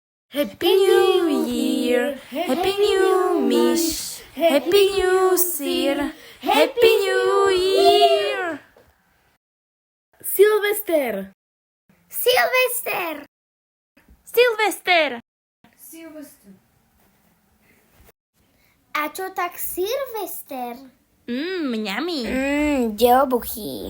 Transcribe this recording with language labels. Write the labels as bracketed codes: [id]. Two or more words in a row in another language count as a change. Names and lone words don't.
[en] Happy New Year, Happy New Mish, Happy New Year, Happy New Year! [sk] Silvester! Silvester! Silvester! Silvester. A čo tak Silvester? Mňami. Deobuchy.